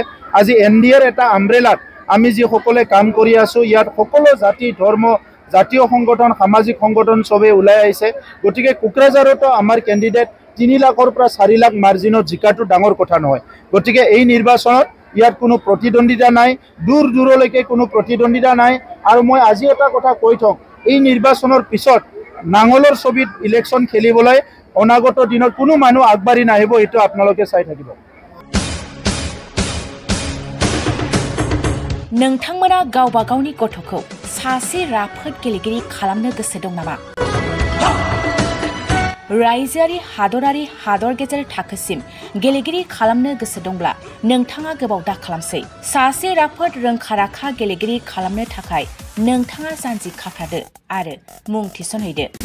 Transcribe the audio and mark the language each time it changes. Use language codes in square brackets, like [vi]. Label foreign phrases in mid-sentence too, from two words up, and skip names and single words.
[as] আজি এনডিএৰ এটা আমব্ৰেলাত আমি যি সকলে কাম কৰি আছো ইয়াত সকলো জাতি ধৰ্ম জাতীয় সংগঠন সামাজিক সংগঠন সবে ওলাই আহিছে গতিকে কোকৰাঝাৰতো আমাৰ ক্যান্ডিডেট 3 লাখৰ পৰা 4 লাখ মাৰ্জিনত জিকাটো ডাঙৰ কথা নহয় গতিকে এই নিৰ্বাচনত ইয়াত কোনো প্ৰতিদ্বন্দিতা নাই দূৰলৈকে কোনো প্ৰতিদ্বন্দিতা নাই আৰু মই আজি এটা কথা কৈ থওঁ এই নিৰ্বাচনৰ পিছত নাঙলৰ ছবিত ইলেকশন খেলিবলৈ অনাগত দিনত কোনো মানুহ আগবাঢ়ি নাহিব এটো আপোনালোকে চাই থাকিব [brx] नोंथांमोना गावबा गावनि गथ'खौ सासे राफोद गेलेगिरि खालामनो गोसो दं नामा रायजोआरि हादरारि हादर गेजेर थाखोसिम गेलेगिरि खालामनो गोसो दंब्ला नोंथाङा गोबाव दा खालामसै सासे राफोद रोंखा-राखा गेलेगिरि खालामनो थाखाय नोंथाङा जानजि खाफ्रादो आरो मुं थिसनहैदो